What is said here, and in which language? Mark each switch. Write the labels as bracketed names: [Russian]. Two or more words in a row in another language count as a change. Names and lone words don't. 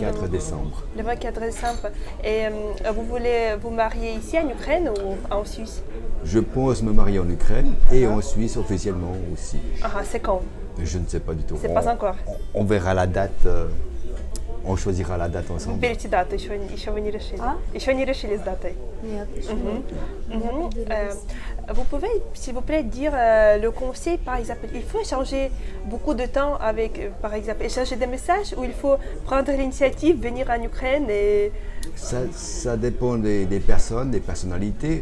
[French] Le 24 décembre. Le 24 décembre. Et vous voulez vous marier ici en Ukraine ou en Suisse? Je pense me marier en Ukraine et en Suisse officiellement aussi. Ah, c'est quand? Je ne sais pas du tout. C'est pas encore. On verra la date. On choisira la date ensemble. [Russian] Выберите дату, еще вы не решили. Еще не решили с датой. Нет, [French] Vous pouvez, s'il vous plaît, dire le conseil, par exemple, il faut échanger beaucoup de temps avec, par exemple, échanger des messages ou il faut prendre l'initiative, venir en Ukraine et... Ça dépend des personnes, des personnalités.